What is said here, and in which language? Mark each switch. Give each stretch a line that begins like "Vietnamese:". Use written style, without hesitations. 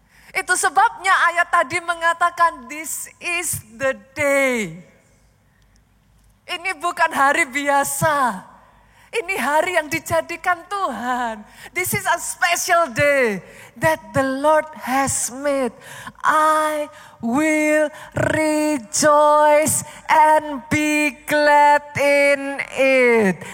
Indonesian: Itu sebabnya ayat tadi mengatakan,
English: this is the day.
Indonesian: Ini bukan hari biasa. Ini hari yang dijadikan Tuhan.
English: This is a special day that the Lord has made. I will rejoice and be glad in it.